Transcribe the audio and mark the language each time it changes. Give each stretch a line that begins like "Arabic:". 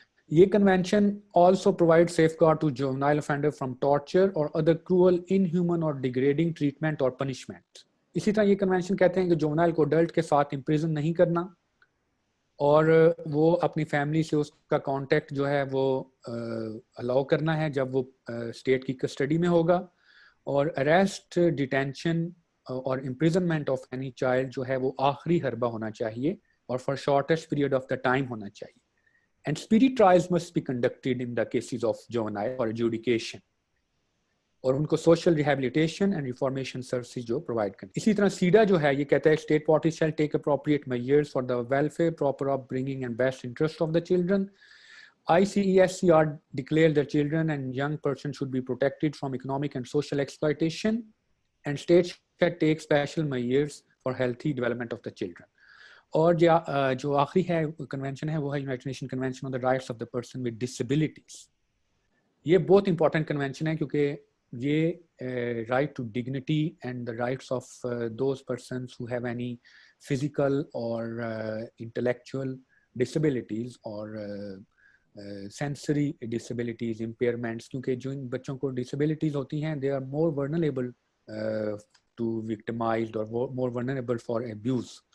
English: یہ convention also provide safeguard to juvenile offender from torture or other cruel, inhuman or degrading treatment or punishment.
Urdu: اسی طرح یہ convention کہتے ہیں کہ جوونائل کو اڈلٹ کے ساتھ امپریزن نہیں کرنا, اور وہ اپنی فیملی سے اس کا کانٹیکٹ جو ہے وہ الاؤ کرنا ہے جب وہ اسٹیٹ کی کسٹڈی میں ہوگا, اور اریسٹ, ڈیٹینشن اور
English: imprisonment of any child
Urdu: جو ہے وہ آخری حربہ ہونا چاہیے اور
English: for shortest period of the time
Urdu: ہونا چاہیے.
English: And speedy trials must be conducted in the cases of juvenile for adjudication,
Urdu: اور ان کو
English: social rehabilitation and reformation services جو provide کریں.
Urdu: اسی طرح سیڈا جو ہے یہ کہتا ہے
English: state parties shall take appropriate measures for the welfare, proper upbringing and best interest of the children. ICESCR declared that children and young persons should be protected from economic and social exploitation, and states shall take special measures for healthy development of the children.
Urdu: اور جو آخری ہے convention ہے وہ ہے United nation convention on the rights of the person with disabilities. یہ بہت important convention ہے کیونکہ یہ
English: right to dignity and the rights of those persons who have any physical اور intellectual disabilities اور sensory disabilities, impairments,
Urdu: کیونکہ جو ان بچوں کو ڈسیبلٹیز ہوتی ہیں
English: They are more vulnerable to victimized اور more vulnerable for abuse.